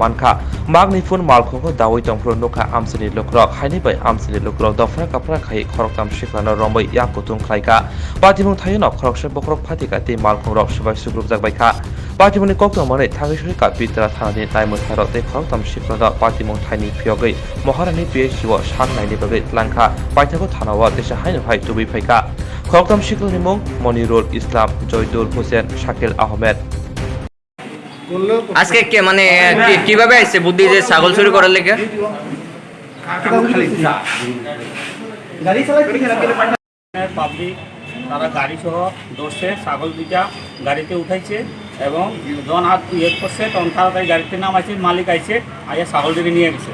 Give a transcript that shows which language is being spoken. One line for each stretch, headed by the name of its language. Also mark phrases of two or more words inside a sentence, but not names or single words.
Kok Borok: manka magni pon malkhong ko dawai tongpro nokha amsani lukurok haini bai amsani lukurok dofra kapra khai korok tam sikla na rombai ya kutung kelai ka patimung thayno korok se bokrok phatika tei malkhong rok subai sugruk jakbai kha patimuni kokto mane thagisuri ka pitra thani taimo tharote khortam shikrada patimung thani phiyogei moharani phd wa sang naini bagai tlangkha paithako thanawa desa haino hai tubi phaika khortam shikrani mung Monirul Islam Joydul Hussein Shakil Ahmed
Bangla: আজকে কে মানে কিভাবে আইছে বুদ্ধি যে ছাগল চুরি করার লেগে পাবলিক তারা গাড়ি সহ ধরছে ছাগল দুইটা গাড়িতে উঠাইছে এবং জন হাত ইয়ে করছে তখন তাড়াতাড়ি গাড়িতে নামাইছে মালিক আইছে আইয়া ছাগল দিকে নিয়ে গেছে।